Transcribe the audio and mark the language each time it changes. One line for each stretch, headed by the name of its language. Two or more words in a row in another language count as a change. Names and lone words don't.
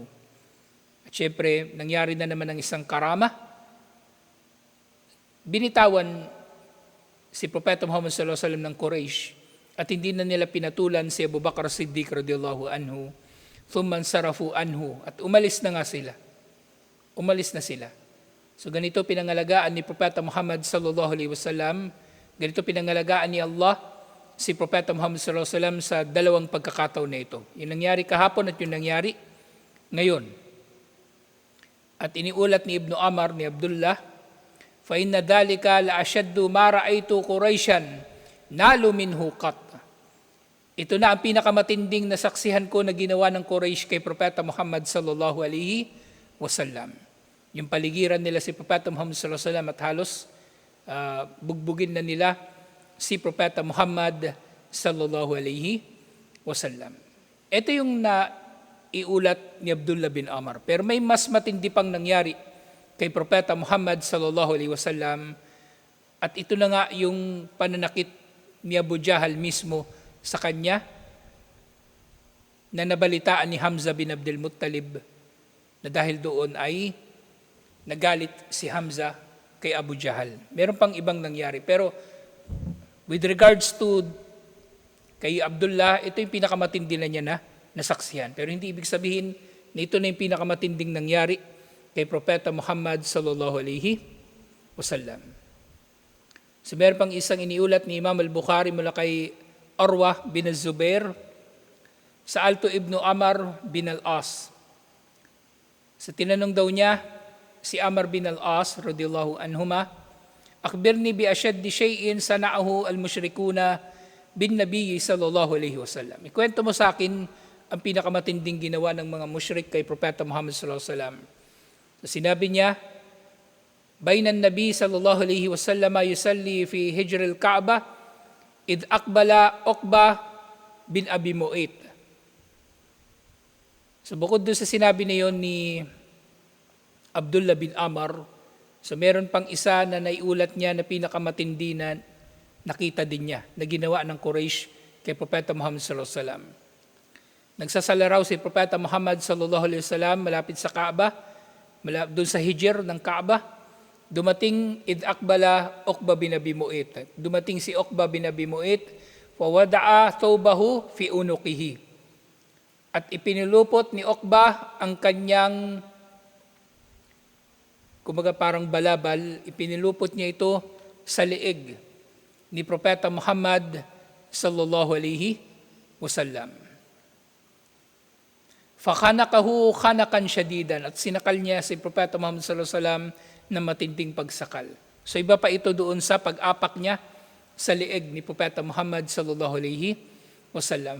Filipino: At syempre, nangyari na naman ang isang karama. Binitawan si Propeta Muhammad
Arabic: صلى الله عليه وسلم
Filipino: ng Quraysh at hindi na nila pinatulan si Abu Bakar Siddiq
Arabic: رضي الله عنه. ثم انصرفوا عنه,
Filipino: at umalis na nga sila. Umalis na sila. So ganito pinangalagaan ni Propeta Muhammad
Arabic: صلى الله عليه وسلم,
Filipino: ganito pinangalagaan ni Allah si Propeta Muhammad
Arabic: صلى الله عليه وسلم
Filipino: sa dalawang pagkakataon na ito. Yung nangyari kahapon at yung nangyari ngayon. At iniulat ni Ibn Amar ni Abdullah,
Arabic: فإن ذلك لأشد ما رأيت قريشا نالوا منه قط.
Filipino: Ito na ang pinakamatinding nasaksihan ko na ginawa ng Quraysh kay Propeta Muhammad
Arabic: صلى الله عليه وسلم.
Filipino: Yung paligiran nila si Propeta Muhammad
Arabic: صلى الله عليه وسلم
Filipino: at halos bugbugin na nila si Propeta Muhammad
Arabic: صلى الله عليه وسلم.
Filipino: Ito yung naiulat ni Abdullah bin Amr. Pero may mas matindi pang nangyari kay Propeta Muhammad
Arabic: صلى الله عليه وسلم,
Filipino: at ito na nga yung pananakit ni Abu Jahal mismo sa kanya na nabalitaan ni Hamza bin Abdul Muttalib na dahil doon ay nagalit si Hamza kay Abu Jahal. Meron pang ibang nangyari. Pero with regards to kay Abdullah, ito yung pinakamatindi na niya na nasaksihan. Pero hindi ibig sabihin na ito na yung pinakamatinding nangyari kay Propeta Muhammad
Arabic: صلى الله عليه وسلم.
Filipino: So meron pang isang iniulat ni Imam al-Bukhari mula kay Arwah bin al-Zubair sa Alto ibn Amr bin al-As. Sa tinanong daw niya si Amr bin al-As
Arabic: رضي الله عنهما, أخبرني بأشد شيء صنعه المشركون بالنبي صلى الله عليه وسلم.
Filipino: Ikwento mo sa akin ang pinakamatinding ginawa ng mga mushrik kay Propeta Muhammad
Arabic: صلى الله عليه وسلم.
Filipino: So sinabi niya,
Arabic: بينا النبي صلى الله عليه وسلم يصلي في حجر الكعبة إذ أقبل عقبة بن أبي معيط.
Filipino: So bukod doon sa sinabi na yon ni Abdullah bin Amr, so meron pang isa na naiulat niya na pinakamatindi na nakita din niya na ginawa ng Quraysh kay Propeta Muhammad
Arabic: صلى الله عليه وسلم.
Filipino: Nagsasala raw si Propeta Muhammad
Arabic: صلى الله عليه وسلم
Filipino: malapit sa Kaaba, doon sa hijr ng Kaaba. Dumating
Arabic: إذ أقبل
Filipino: Uqbah bin Abi Mu'ayt. Dumating si Uqbah bin Abi Mu'ayt,
Arabic: ووضع ثوبه في عنقه.
Filipino: At ipinulupot ni Uqbah ang kanyang kumbaga parang balabal, ipinulupot niya ito sa liig ni Propeta Muhammad
Arabic: صلى الله عليه وسلم. فخنقه خنقا شديدا,
Filipino: at sinakal niya si Propeta Muhammad
Arabic: صلى الله عليه وسلم
Filipino: na matinding pagsakal. So iba pa ito doon sa pag-apak niya sa liig ni Propeta Muhammad
Arabic: صلى الله عليه وسلم.